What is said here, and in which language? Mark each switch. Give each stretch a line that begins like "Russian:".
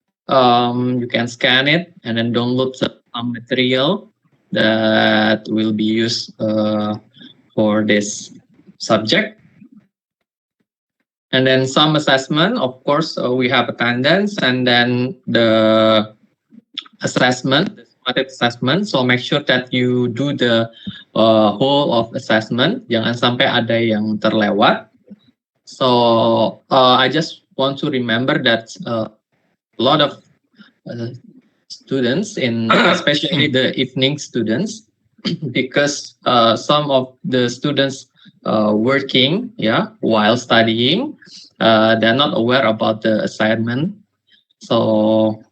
English: You can scan it and then download some material that will be used for this subject. And then some assessment, of course, we have attendance and then the assessment, the summative assessment. So make sure that you do the whole of assessment.
Indonesian: Jangan sampai ada yang terlewat.
English: So I just want to remember that a lot of students, especially the evening students, because some of the students working while studying, they're not aware about the assignment. So